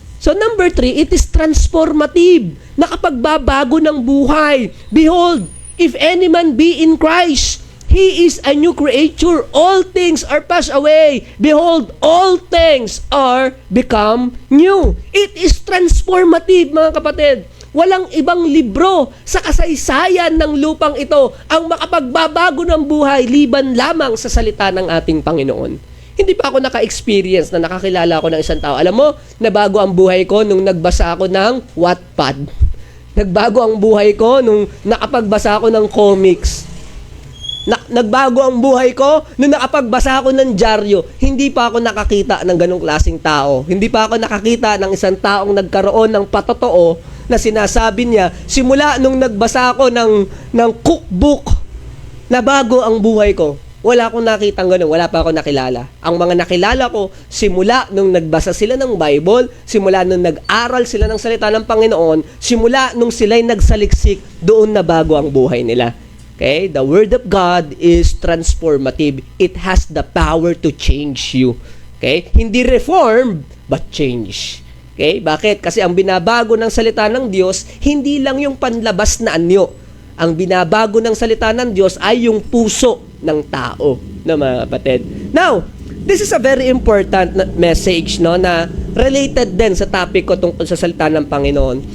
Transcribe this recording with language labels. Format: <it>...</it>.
<en>So number 3, it is transformative.</en> <tl>Nakapagbabago ng buhay.</tl> <en>Behold, if any man be in Christ, he is a new creature. All things are passed away. Behold, all things are become new. It is transformative,</en> <tl>mga kapatid. Walang ibang libro sa kasaysayan ng lupang ito ang makapagbabago ng buhay liban lamang sa salita ng ating Panginoon. Hindi pa ako naka-experience na nakakilala ako ng isang tao. Alam mo, nabago ang buhay ko nung nagbasa ako ng Wattpad. Nagbago ang buhay ko nung nakapagbasa ako ng comics. Nagbago ang buhay ko nung nakapagbasa ako ng dyaryo. Hindi pa ako nakakita ng ganong klaseng tao. Hindi pa ako nakakita ng isang taong nagkaroon ng patotoo na sinasabi niya, simula nung nagbasa ako ng cookbook, na bago ang buhay ko. Wala akong nakitang ganun. Wala pa ako nakilala. Ang mga nakilala ko, simula nung nagbasa sila ng Bible, simula nung nag-aral sila ng salita ng Panginoon, simula nung sila'y nagsaliksik, doon na bago ang buhay nila. Okay?</tl> <en>The Word of God is transformative. It has the power to change you. Okay? Hindi reform, but change.</en> <tl>Okay? Bakit? Kasi ang binabago ng salita ng Diyos, hindi lang yung panlabas na anyo. Ang binabago ng salita ng Diyos ay yung puso ng tao, na mga kapatid. Now,</tl> <en>This is a very important message,</en> <tl>no, na related din sa topic ko tungkol sa salita ng Panginoon.</tl>